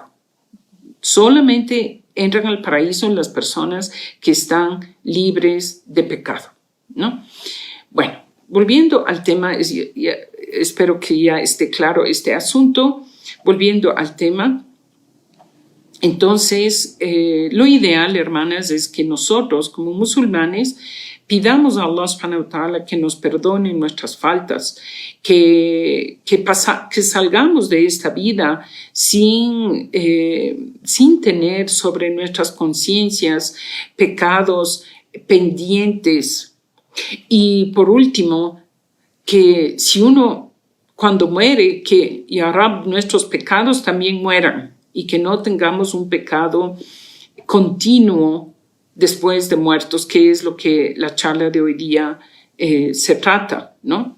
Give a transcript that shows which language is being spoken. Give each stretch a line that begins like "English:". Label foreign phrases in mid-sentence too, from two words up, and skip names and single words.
Spanish: Solamente entran al paraíso las personas que están libres de pecado, ¿no? Bueno, volviendo al tema, espero que ya esté claro este asunto. Volviendo al tema, entonces, lo ideal, hermanas, es que nosotros como musulmanes pidamos a Allah
Arabic: سبحانه وتعالى
Spanish: que nos perdone nuestras faltas, que salgamos de esta vida sin tener sobre nuestras conciencias pecados pendientes. Y por último, que si uno cuando muere, que
Arabic: يا رب,
Spanish: nuestros pecados también mueran y que no tengamos un pecado continuo después de muertos, que es lo que la charla de hoy día se trata, ¿no?